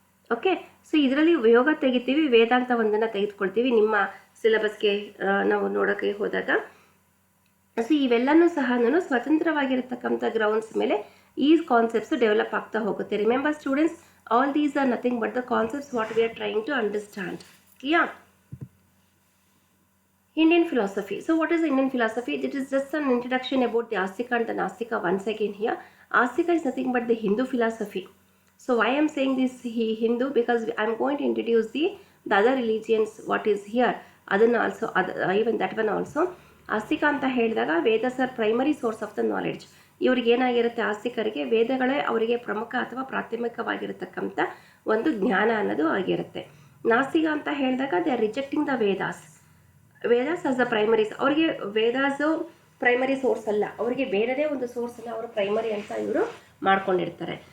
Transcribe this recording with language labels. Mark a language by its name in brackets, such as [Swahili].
[Kannada] Okay, so ಇದರಲ್ಲಿ ಯೋಗ ತೆಗಿತೀವಿ, ವೇದಾಂತ ಒಂದನ್ನು ತೆಗೆದುಕೊಳ್ತೀವಿ ನಿಮ್ಮ ಸಿಲೆಬಸ್ಗೆ ನಾವು ನೋಡೋಕ್ಕೆ ಹೋದಾಗ. ಸೊ ಇವೆಲ್ಲನೂ ಸಹ ಸ್ವತಂತ್ರವಾಗಿರತಕ್ಕಂಥ ಗ್ರೌಂಡ್ಸ್ ಮೇಲೆ ಈ ಕಾನ್ಸೆಪ್ಟ್ಸ್ ಡೆವಲಪ್ ಆಗ್ತಾ ಹೋಗುತ್ತೆ. [English] Remember students, all these are nothing but the concepts what we are trying to understand. Clear? Indian philosophy. So what is Indian philosophy? It is just an introduction about the Astika and the Nastika once again here. Astika is nothing but the Hindu philosophy. So why I am saying this Hindu? Because I am going to introduce the other religions, what is here. Adana also, even that one also. [Kannada] ಆಸ್ತಿಕ ಅಂತ ಹೇಳಿದಾಗ [English] Vedas are primary source of the knowledge. [Kannada] ಇವ್ರಿಗೆ ಏನಾಗಿರುತ್ತೆ, ಆಸ್ತಿಕರಿಗೆ ವೇದಗಳೇ ಅವರಿಗೆ ಪ್ರಮುಖ ಅಥವಾ ಪ್ರಾಥಮಿಕವಾಗಿರತಕ್ಕಂಥ ಒಂದು ಜ್ಞಾನ ಅನ್ನೋದು ಆಗಿರುತ್ತೆ. [English] ನಾಸ್ತಿಕ [Kannada] ಅಂತ ಹೇಳಿದಾಗ [English] They are rejecting the Vedas as the primaries. [Kannada] ಅವರಿಗೆ ವೇದಾಸು ಪ್ರೈಮರಿ ಸೋರ್ಸ್ ಅಲ್ಲ, ಅವರಿಗೆ ಬೇರೆದೇ ಒಂದು ಸೋರ್ಸನ್ನು ಅವರು ಪ್ರೈಮರಿ ಅಂತ ಇವರು ಮಾಡ್ಕೊಂಡಿರ್ತಾರೆ.